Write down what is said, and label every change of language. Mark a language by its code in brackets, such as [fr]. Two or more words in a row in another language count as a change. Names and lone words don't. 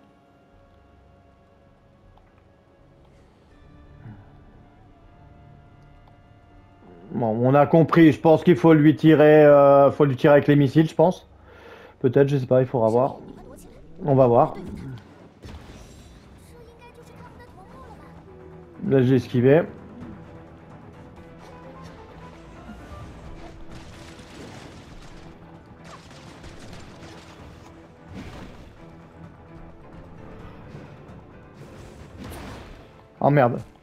[fr] Bon, on a compris, je pense qu'il faut lui tirer avec les missiles, je pense. Peut-être, je sais pas, il faudra voir. [zh] 快躲起来！ [fr] On va voir. [zh] 这应该就是他们的头目了吧？ [fr] Là j'ai esquivé. Oh merde.